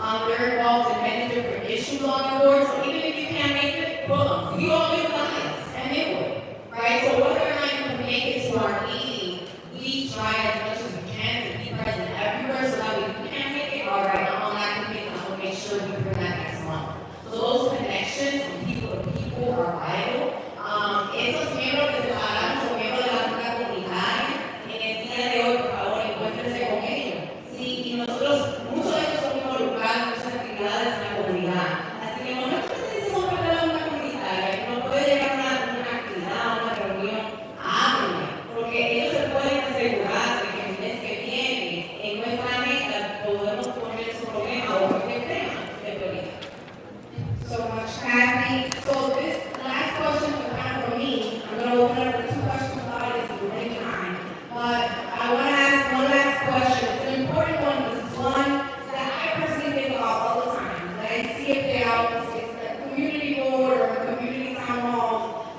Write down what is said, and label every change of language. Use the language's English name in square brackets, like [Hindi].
[English] They're involved in many different issues on our board, so even if you can't make it, well, we all live lives, and they will, right? So whether or not you can make it to our meeting, we try as much as we can to be present everywhere, so that if you can't make it, all right, I'm on that committee, I'm gonna make sure we bring that next month. So those connections from people to people are vital. [Spanish] Esos miembros que se separaron son miembros de la junta comunitaria. En el día de hoy, por favor, encuéntrense con ellos. Sí, y nosotros, muchos de ellos son involucrados en muchas actividades en la comunidad. Así que no es que son parte de la junta comunitaria, que no puede llegar a una actividad, a una reunión, háblenme, porque ellos se pueden asegurar de que el mes que viene, en nuestra meta, podemos poner su problema o cualquier tema de prioridad. [English] So much, Kathy. So this last question was kind of for me. I'm going to open up for two questions from the audience if we're in time. But I want to ask one last question. It's an important one because it's one that I personally think about all the time. That I see it there out. It's the community board or community town halls.